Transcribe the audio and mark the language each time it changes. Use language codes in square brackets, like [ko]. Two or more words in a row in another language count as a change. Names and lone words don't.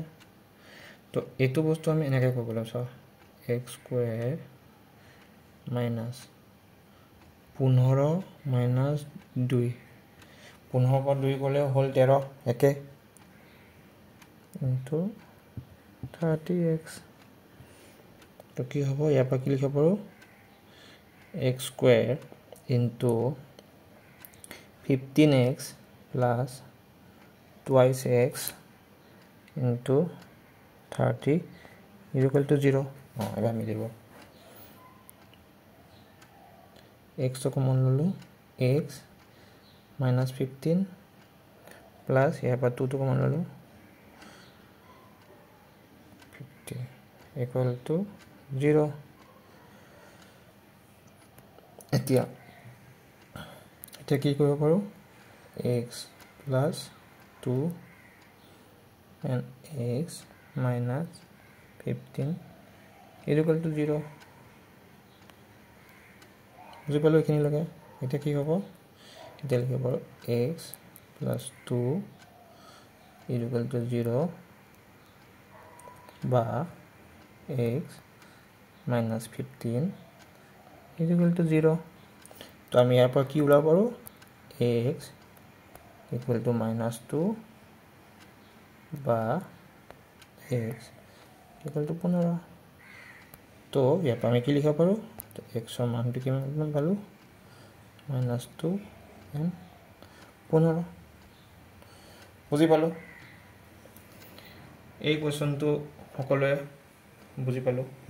[as] তো এইটো বস্তু আমি এনেকৈ কৰিব লাগিব। চাওঁ, x² - 15 - 2 15 পৰা 2 গ'লে হ'ল 13 একে × 30x। তো কি হ'ব ইয়াৰ পৰা কি লিখিব পাৰোঁ [en] x square into 15x plus twice x into 30 is equal to 0 [as] এবাৰ মিলিব x তো কমন ললো [en] x minus 15 plus [as] ইয়াৰ পৰা 2 তো কমন ললো 50 [en] equal to 0 [as] এতিয়া কি কৰিব পাৰোঁ [en] x plus 2 and x minus 15 is equal to 0 [as] বুজি পালো এখিনি লগে এটা কি হ'ব এটা লিখিব পাৰোঁ [en] x plus 2 is equal to 0 [as] বা [en] x minus 15 is equal to 0 [as] তো আমি ইয়াৰ পৰা কি ওলাব পাৰোঁ [en] x equal to minus 2 [as] বা x equal to 15 তো ইয়াৰ পৰা আমি কি লিখিব পাৰোঁ তো x ৰ মানটো কিমান পালোঁ [en] minus 2 and 15 [as] বুজি পালোঁ এই কোৱেশ্যনটো সকলোৱে বুজি পালোঁ